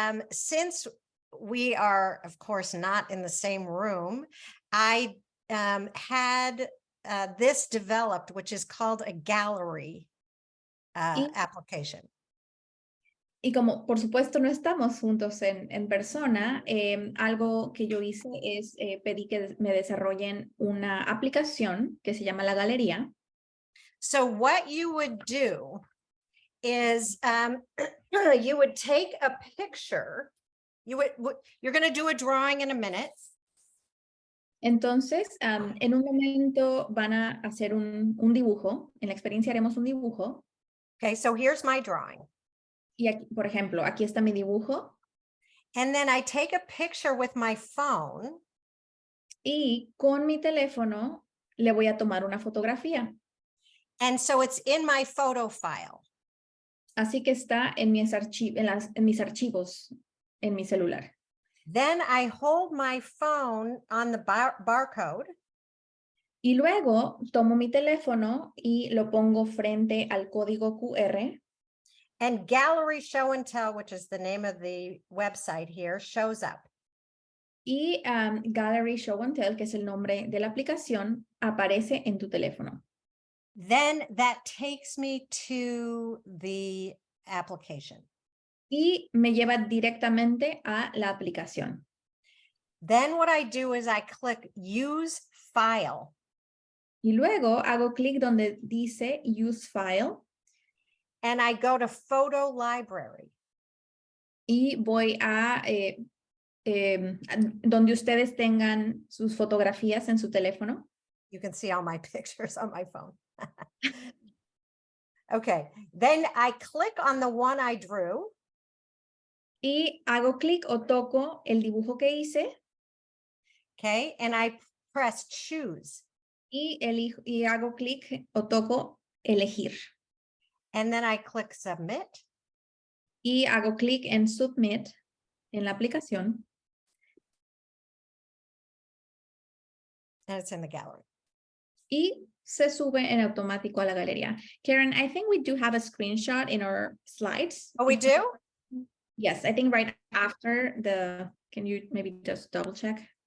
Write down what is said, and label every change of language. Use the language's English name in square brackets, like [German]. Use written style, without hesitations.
[English] Since we are, of course, not in the same room, I had this developed, which is called a gallery application. [Spanish] Y como por supuesto no estamos juntos en persona, algo que yo hice es pedí que me desarrollen una aplicación que se llama la galería. [English] So what you would do is you would take a picture. You're going to do a drawing in a minute. [Spanish] Entonces, en un momento van a hacer un dibujo. En la experiencia haremos un dibujo. [English] Okay, so here's my drawing. [Spanish] Y aquí, por ejemplo, aquí está mi dibujo. [English] And then I take a picture with my phone. [Spanish] Y con mi teléfono le voy a tomar una fotografía. [English] And so it's in my photo file. [Spanish] Así que está en mis archivos, en mi celular. [English] Then I hold my phone on the barcode. [Spanish] Y luego tomo mi teléfono y lo pongo frente al código QR. [English] And Gallery Show and Tell, which is the name of the website here, shows up. [Spanish] Y Gallery Show and Tell, que es el nombre de la aplicación, aparece en tu teléfono. [English] Then that takes me to the application. [Spanish] Y me lleva directamente a la aplicación. [English] Then what I do is I click Use File. [Spanish] Y luego hago clic donde dice Use File. [English] And I go to Photo Library. [Spanish] Y voy a donde ustedes tengan sus fotografías en su teléfono. [English] You can see all my pictures on my phone. Okay, then I click on the one I drew. [Spanish] Y hago clic o toco el dibujo que hice. [English] Okay, and I press Choose. [Spanish] Y hago clic o toco elegir. [English] And then I click Submit. [Spanish] Y hago clic en Submit en la aplicación. [English] And it's in the gallery. [Spanish] Y se sube en automático a la galería. [English] Karen, I think we do have a screenshot in our slides. Oh, we do? Yes, I think right after can you maybe just double check?